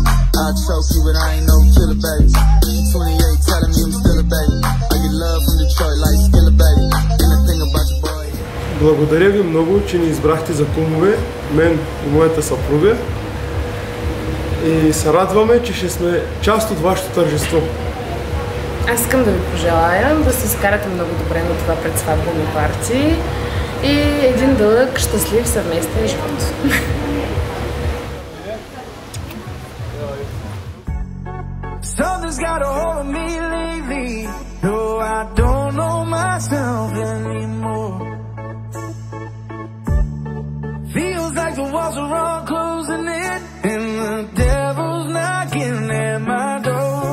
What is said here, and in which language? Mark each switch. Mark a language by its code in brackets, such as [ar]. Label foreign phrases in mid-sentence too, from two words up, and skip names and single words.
[en] I choke you, but I ain't no killer, baby. 28 telling me I'm still a baby. I get love from Detroit like Skilla, baby. And the thing about your boy. [bg] Благодаря ви много, че ни избрахте за кумове, мен и моята съпруга. И се радваме, че ще сме част от вашето тържество. Аз искам да ви пожелая да се изкарате много добре на това предсватбено парти и един дълъг, щастлив съвместен живот. [en] Something's got a hold of me lately. No, I don't know myself anymore. Feels like the walls are all closing in, and the devil's knocking at my door.